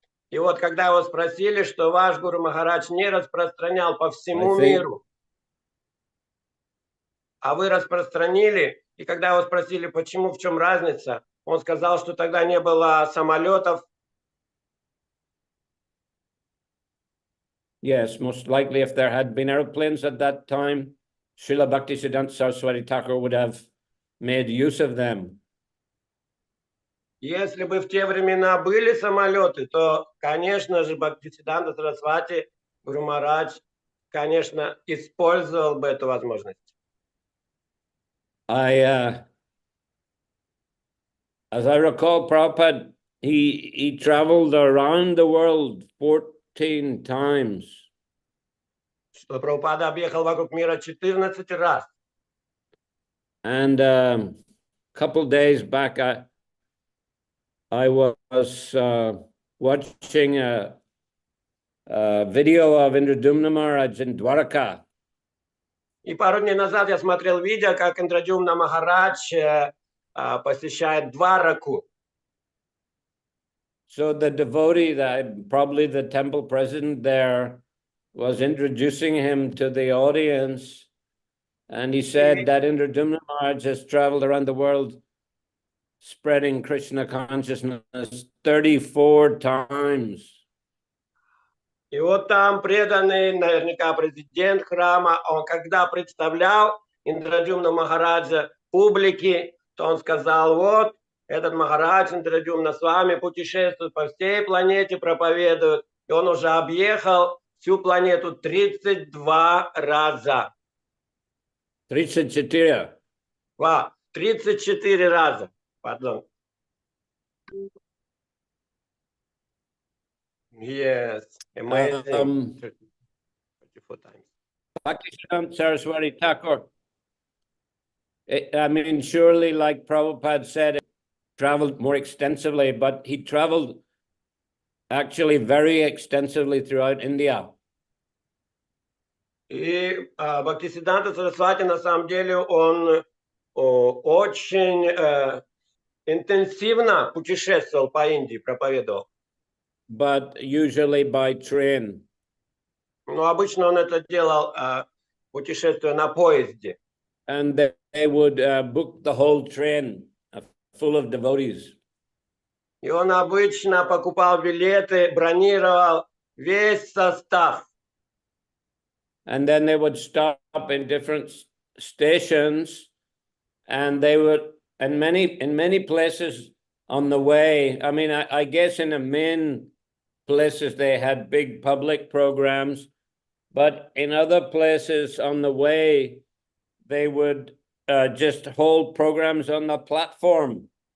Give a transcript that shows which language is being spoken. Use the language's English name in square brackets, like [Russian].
[Russian] И вот когда его спросили, что ваш Гуру Махарадж не распространял по всему миру, а вы распространили, и когда его спросили, почему, в чем разница, он сказал, что тогда не было самолетов. [English] Yes, most likely if there had been airplanes at that time, Srila Bhaktisiddhanta Saraswati Thakur would have made use of them. [Russian] Если бы в те времена были самолеты, то, конечно же, Бхактисиданта Сарасвати Гуру Махарадж, конечно, использовал бы эту возможность. [English] As I recall, Prabhupada, he traveled around the world 14 times. [Russian] Что Прабхупада объехал вокруг мира 14 раз. [English] And a couple days back, I was watching a video of Indradumna Maharaj in Dwarka. [Russian] И пару дней назад я смотрел видео, как Индрадюмна Махарадж посещает Двараку. [English] So the devotee, probably the temple president there, was introducing him to the audience. And he said that Indradumna Maharaj has traveled around the world spreading Krishna consciousness 34 times. [Russian] И вот там преданный, наверняка президент храма, он когда представлял Индрадюмна Махараджа публике, то он сказал, вот, этот Махарадж Индрадюмна с вами путешествует по всей планете, проповедует, и он уже объехал всю планету 32 раза. [English] 34. [Russian] 34 раза, pardon. [English] Yes, amazing. 34 times. Bhaktisiddhanta Saraswati Thakur, I mean, surely, like Prabhupada said, traveled more extensively, but he traveled actually very extensively throughout India. [Russian] И Бхактисиддханта Сарасвати, на самом деле, он очень интенсивно путешествовал по Индии, проповедовал. [English] But usually by train. [Russian] Но обычно он это делал, путешествуя на поезде. [English] And they would book the whole train full of devotees. [Russian] И он обычно покупал билеты, бронировал весь состав. [English] And then they would stop in different stations, and they would, in many places on the way. I mean, I guess in the main places they had big public programs, but in other places on the way, they would just hold programs on the platform.